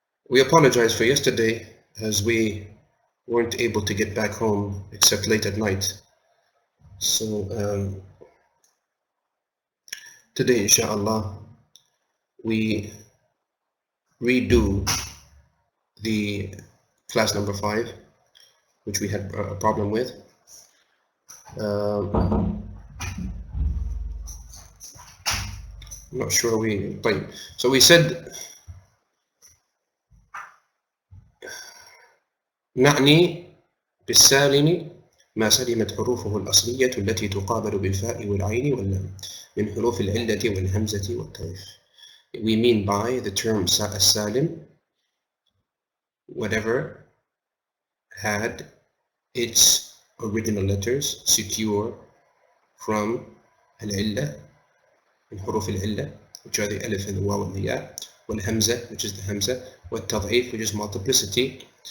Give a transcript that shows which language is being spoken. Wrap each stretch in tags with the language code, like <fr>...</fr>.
<en>We apologize for yesterday as we weren't able to get back home except late at night. So today, inshallah, we redo the class number 5, which we had a problem with. I'm not sure so we said</en> <ar>نعني بالسالم ما سلمت حروفه الأصلية التي تقابل بالفاء والعين واللام من حروف العلة والهمزة والطرف.</ar> <en>We mean by the term السالم whatever had its original letters secure from</en> <ar>العلة من حروف العلة,</ar> <en>which are the alif and the waw and the ya, والهمزة, which is the hamza, والتضعيف, which is multiplicity.</en>